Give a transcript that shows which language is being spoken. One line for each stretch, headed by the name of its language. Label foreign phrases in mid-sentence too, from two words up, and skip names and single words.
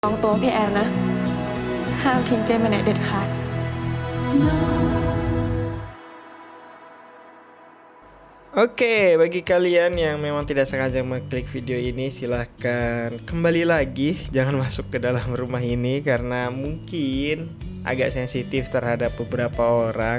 Thai: ลองตัวพี่แอนนะห้ามทิ้งเจนไปไหนเด็ดขาด
Indonesian: Oke, bagi kalian yang memang tidak sengaja mengklik video ini, silahkan kembali lagi. Jangan masuk ke dalam rumah ini karena mungkin agak sensitif terhadap beberapa orang.